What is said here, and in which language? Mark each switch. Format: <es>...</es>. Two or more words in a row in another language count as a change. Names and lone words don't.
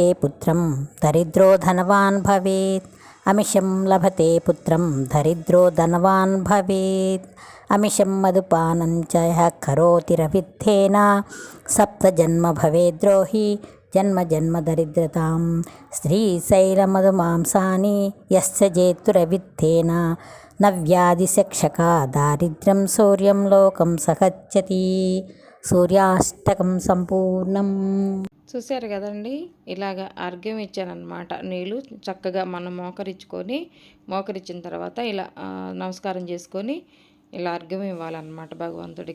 <sa>पुत्रं दरिद्रो धनवान् भवेत् अमिषं लभते पुत्रं दरिद्रो धनवान् भवेत् अमिषं मधुपानं च यः करोति रविद्धेन सप्तजन्म भवेद्रोही जन्म जन्म दरिद्रतां श्रीशैलमधुमांसानि यस्य जेतुरविद्धेन न व्याधिशक्षका दारिद्र्యం సూర్యం లోకం సగచ్చతి సూర్యాష్టకం సంపూర్ణం.</sa> <te>చూశారు కదండి, ఇలాగ అర్ఘ్యం ఇచ్చానమాట. నీళ్ళు చక్కగా మనం మోకరించిన తర్వాత ఇలా నమస్కారం చేసుకొని ఇలా అర్ఘ్యం ఇవ్వాలన్నమాట భగవంతుడికి.</te>